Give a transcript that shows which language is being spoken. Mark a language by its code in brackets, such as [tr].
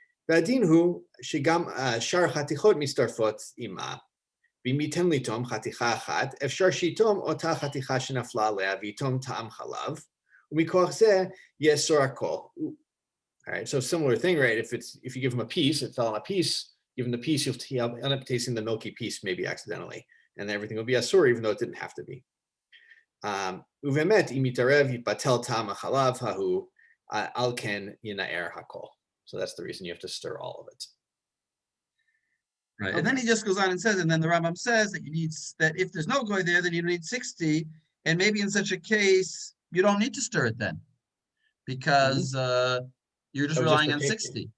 [he] והדין הוא שגם שאר חתיכות מצטרפות עימה, ואם ייתן ליטום חתיכה אחת, אפשר שיטום אותה חתיכה שנפלה עליה ויטום טעם חלב, ומכוח זה יאסור הכל. [en] All right, so similar thing, right? If you give him a piece, it fell on a piece, give him the piece, he'll end up tasting the milky piece maybe accidentally, and everything will be asur even though it didn't have to be. [he] ובאמת, אם יתערב יתבטל טעם החלב ההוא, על כן ינער הכל. [en] So that's the reason you have to stir all of it. Right. Okay. And then he just goes on and says, and then the Rambam says that if there's no goy there, then you need 60. And maybe in such a case, you don't need to stir it then, because you're just relying on 60.